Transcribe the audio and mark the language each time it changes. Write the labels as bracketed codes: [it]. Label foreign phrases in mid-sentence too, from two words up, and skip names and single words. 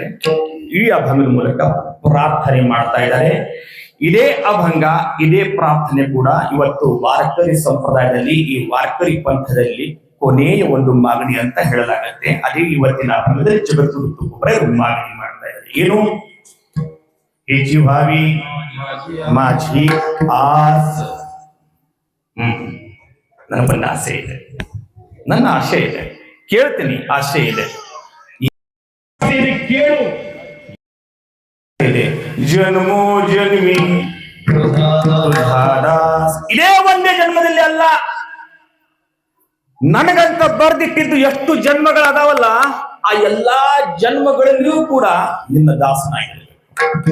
[kn] ಈ ಅಭಂಗದ ಮೂಲಕ ಪ್ರಾರ್ಥನೆ ಮಾಡ್ತಾ ಇದ್ದಾರೆ. ಇದೇ ಅಭಂಗ, ಇದೇ ಪ್ರಾರ್ಥನೆ ಕೂಡ ಇವತ್ತು ವಾರ್ಕರಿ ಸಂಪ್ರದಾಯದಲ್ಲಿ, ಈ ವಾರ್ಕರಿ ಪಂಥದಲ್ಲಿ ಕೊನೆಯ ಒಂದು ಮಾಗಣಿ ಅಂತ ಹೇಳಲಾಗತ್ತೆ. ಅದೇ ಇವತ್ತಿನ ಅಭಂಗದಲ್ಲಿ ಜಗದ್ಗುರು ತುಕೋಬರಾಯರು ಮಾಗಣಿ ಮಾಡ್ತಾ ಇದ್ದಾರೆ. ಏನು? [mr] हेची व्हावी माझी आस. [kn] ನನ್ನ ಬಂದ ಆಸೆ ಇದೆ, ನನ್ನ ಆಶೆ ಇದೆ, ಕೇಳ್ತೀನಿ, ಆಶೆ ಇದೆ. ಕೇಳು ಜನ್ಮೋ ಜನ್ಮಿ ಇದೇ ಒಂದೇ ಜನ್ಮದಲ್ಲಿ ಅಲ್ಲ, ನನಗಂತ ಬರ್ದಿಟ್ಟಿದ್ದು ಎಷ್ಟು ಜನ್ಮಗಳದಾವಲ್ಲ, ಆ ಎಲ್ಲಾ ಜನ್ಮಗಳಲ್ಲಿಯೂ ಕೂಡ ನಿನ್ನ ದಾಸನಾಗಿರಬೇಕು.